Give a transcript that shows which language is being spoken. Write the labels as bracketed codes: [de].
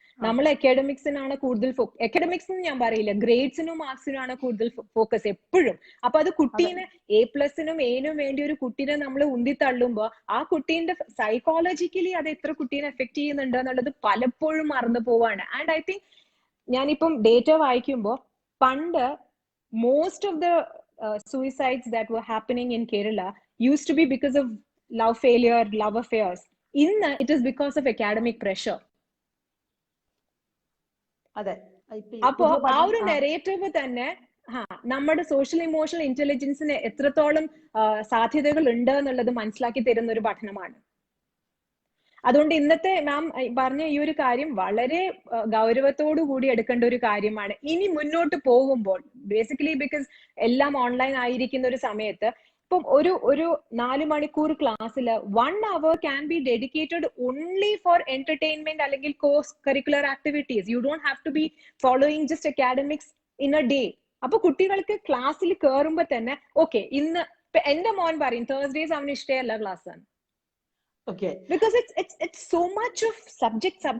[ml] നമ്മൾ അക്കാഡമിക്സിനാണ് കൂടുതൽ അക്കാഡമിക്സ് എന്ന് ഞാൻ പറയില്ല, ഗ്രേഡ്സിനും മാർക്സിനും ആണ് കൂടുതൽ ഫോക്കസ് എപ്പോഴും. അപ്പൊ അത് കുട്ടീനെ A+നും Aനും വേണ്ടി ഒരു കുട്ടീനെ നമ്മൾ ഉന്തി തള്ളുമ്പോ ആ കുട്ടീന്റെ സൈക്കോളജിക്കലി അത് എത്ര കുട്ടീനെ എഫക്ട് ചെയ്യുന്നുണ്ട് എന്നുള്ളത് പലപ്പോഴും മറന്നു പോവാണ്. [en] and I think [ml] ഞാനിപ്പം ഡേറ്റ വായിക്കുമ്പോൾ പണ്ട് [en] most of the suicides that were happening in Kerala used to be because of love failure, love affairs. [ml] Inna [en] it is because of academic pressure. [ml] അതെ. അപ്പോ ആ ഒരു നെറേറ്റീവ് തന്നെ നമ്മുടെ സോഷ്യൽ ഇമോഷണൽ ഇന്റലിജൻസിന് എത്രത്തോളം സാധ്യതകൾ ഉണ്ട് എന്നുള്ളത് മനസ്സിലാക്കി തരുന്ന ഒരു പഠനമാണ്. അതുകൊണ്ട് ഇന്നത്തെ മാം പറഞ്ഞ ഈ ഒരു കാര്യം വളരെ ഗൗരവത്തോടു കൂടി എടുക്കേണ്ട ഒരു കാര്യമാണ്. ഇനി മുന്നോട്ട് പോകുമ്പോൾ ബേസിക്കലി ബിക്കോസ് എല്ലാം ഓൺലൈൻ ആയിരിക്കുന്ന ഒരു സമയത്ത് ഇപ്പം ഒരു 4 മണിക്കൂർ ക്ലാസ്സിൽ [en] 1 hour can be dedicated only for entertainment [ml] അല്ലെങ്കിൽ course curricular activities. [en] You don't have to be following just academics in a day. [ml] അപ്പൊ കുട്ടികൾക്ക് ക്ലാസ്സിൽ കയറുമ്പോ തന്നെ ഓക്കെ, ഇന്ന് എന്റെ മോൻ പറയും തേഴ്സ്ഡേസ് അവന് ഇഷ്ടമല്ല ക്ലാസ് ആണ്. [en] Because it's so much of subject.